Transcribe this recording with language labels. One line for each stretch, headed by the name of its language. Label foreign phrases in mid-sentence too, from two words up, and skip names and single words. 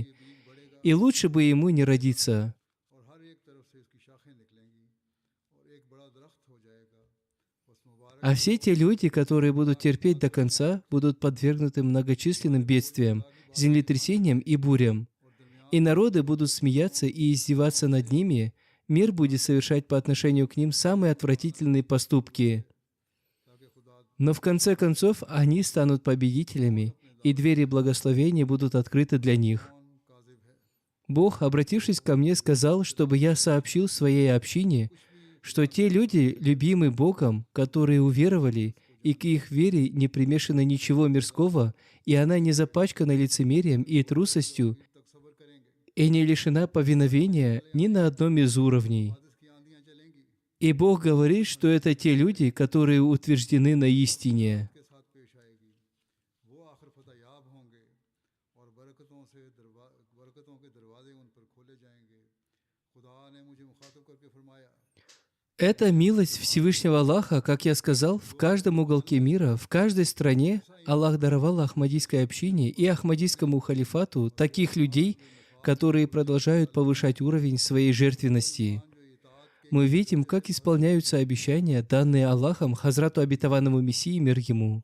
Russian: И лучше бы ему не родиться.
Urdu: اور ہر ایک طرف سے اس کی شاخیں نکلیں گی اور ایک بڑا درخت ہو جائے گا. بس مبارک
Russian: А все те люди, которые будут терпеть до конца, будут подвергнуты многочисленным бедствиям, землетрясениям и бурям. И народы будут смеяться и издеваться над ними, мир будет совершать по отношению к ним самые отвратительные поступки. Но в конце концов они станут победителями, и двери благословения будут открыты для них.
Urdu: کاذب ہے.
Russian: Бог, обратившись ко мне, сказал, чтобы я сообщил своей общине, что те люди, любимы Богом, которые уверовали, и к их вере не примешано ничего мирского, и она не запачкана лицемерием и трусостью,
Urdu: تک صبر کریں گے,
Russian: и не лишена повиновения ни на одном из уровней.
Urdu: بعد اس کی آندھیاں چلیں گی
Russian: И Бог говорит, что это те люди, которые утверждены на истине.
Urdu: کے ساتھ پیش آئے گی وہ آخر فتح یاب ہوں گے اور برکتوں کے دروازے ان پر کھولے جائیں گے خدا نے مجھے مخاطب کر کے فرمایا
Russian: Это милость Всевышнего Аллаха, как я сказал, в каждом уголке мира, в каждой стране Аллах даровал Ахмадийской общине и Ахмадийскому халифату таких людей, которые продолжают повышать уровень своей жертвенности. Мы видим, как исполняются обещания, данные Аллахом Хазрату Обетованному Мессии, мир ему.